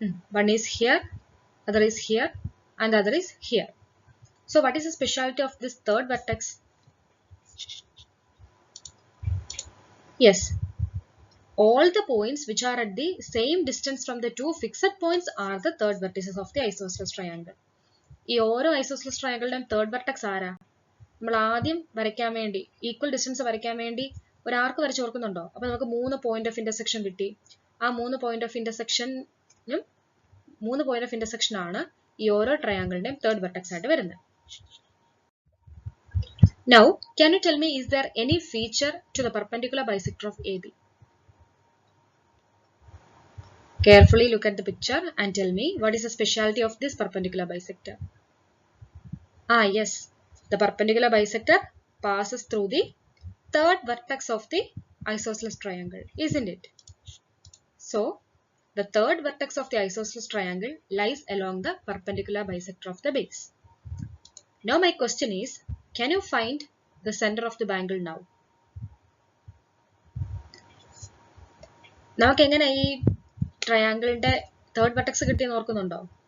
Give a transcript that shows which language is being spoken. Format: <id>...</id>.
<en>One is here, other is here, and the other is here. So what is the speciality of this third vertex? Yes, all the points which are at the same distance from the two fixed points are the third vertices of the isosceles triangle.</en> <ml>ഈ ഓരോ isosceles ട്രയാങ്കിളിന്റെയും third vertex ആരാ? നമ്മൾ ആദ്യം വരയ്ക്കാൻ വേണ്ടി equal distance വരയ്ക്കാൻ വേണ്ടി ഒരു ആർക്ക് വരച്ച് ഓർക്കുന്നുണ്ടോ? അപ്പോൾ നമുക്ക് 3 പോയിന്റ് ഓഫ് ഇന്റർസെക്ഷൻ കിട്ടി. ആ 3 point of ഇന്റർസെക്ഷനും 3 point of intersection ആണ് ഈ ഓരോ ട്രയാങ്കിളിന്റെയും തേർഡ് വെർട്ടെക്സ് ആയിട്ട് വരുന്നത്.</ml> <en>Now, can you tell me, is there any feature to the perpendicular bisector of AB? Carefully look at the picture and tell me what is the speciality of this perpendicular bisector. Yes, the perpendicular bisector passes through the third vertex of the isosceles triangle, isn't it? So, the third vertex of the isosceles triangle lies along the perpendicular bisector of the base. Now my question is, can you find the center of the bangle now?</en> <ml>നമുക്ക് എങ്ങനെ ഈ ട്രയാങ്കിളിന്റെ third vertex കിട്ടിയെന്ന് ഓർക്കുന്നുണ്ടോ?</ml>